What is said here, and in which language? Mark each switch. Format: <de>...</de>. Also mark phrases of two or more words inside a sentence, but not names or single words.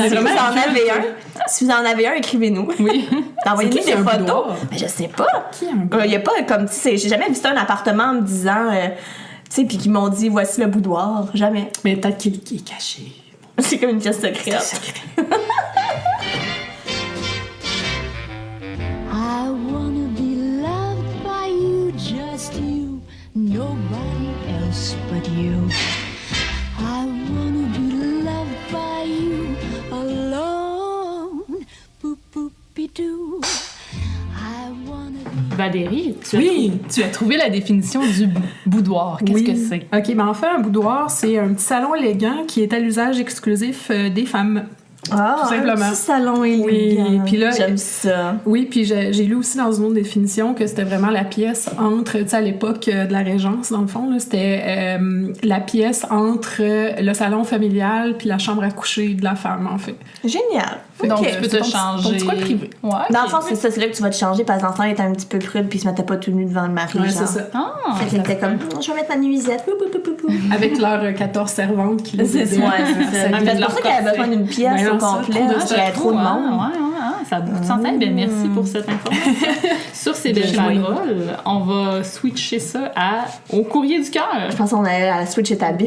<fr>est Si vous vraiment en avez si vous en avez un, écrivez-nous. Oui. Envoyez-nous C'est qui des un photos. boudoir? Mais je sais pas. Qui a un boudoir? Il y a pas comme, tu sais, j'ai jamais visité un appartement en me disant, tu sais, puis qu'ils m'ont dit, voici le boudoir. Jamais. Mais peut-être qu'il est caché. C'est comme une pièce secrète.</fr> <en>I wanna be loved by you, just you, nobody else but you. I wanna be loved by you alone. Boop boop bidoo. I wanna be.</en> <fr>Valérie, Oui. tu as trouvé la définition du boudoir. Qu'est-ce que c'est? OK, ben en fait, un boudoir, c'est un petit salon élégant qui est à l'usage exclusif des femmes. Ah, Tout simplement. un petit salon élégant. Oui, puis là, j'aime ça. Oui, puis j'ai lu aussi dans une autre définition que c'était vraiment la pièce entre, tu sais, à l'époque de la Régence, dans le fond, là, c'était la pièce entre le salon familial puis la chambre à coucher de la femme, en fait. Génial. Donc, Ok. tu peux te changer. ton petit coin privé. Ouais. Dans le ok. fond, c'est ça, c'est là que tu vas te changer parce que l'enfant était un petit peu prude puis il se mettait pas tout nu devant le mari. Ouais, genre. c'est ça. Ah, Fait qu'il était comme, je vais mettre ma nuisette. Pou, pou, pou, pou, pou. Avec leurs 14 servantes qui les C'est aidaient. ça, ouais, c'est ça. Avec C'est leur pour ça qu'elle avait corset. besoin d'une pièce Ben au non, ça, complet. trop de Hein, j'avais trop de monde. Ça a beaucoup de sens. Ben, merci pour cette information. Sur ces belles paroles, on va switcher ça au courrier du cœur. Je pense qu'on allait à la switch et ta bitch.</fr>